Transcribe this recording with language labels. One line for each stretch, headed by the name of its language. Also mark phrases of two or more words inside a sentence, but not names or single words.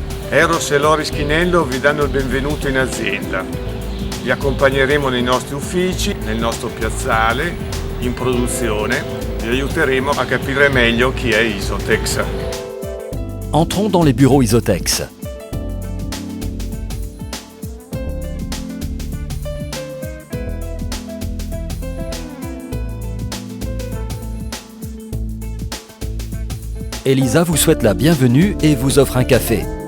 Italian: Eros e Loris Chinello vi danno il benvenuto in azienda. Vi accompagneremo nei nostri uffici, nel nostro piazzale, in produzione. Vi aiuteremo a capire meglio chi è Isotex.
French: Entrons dans les bureaux Isotex. Elisa vous souhaite la bienvenue et vous offre un café.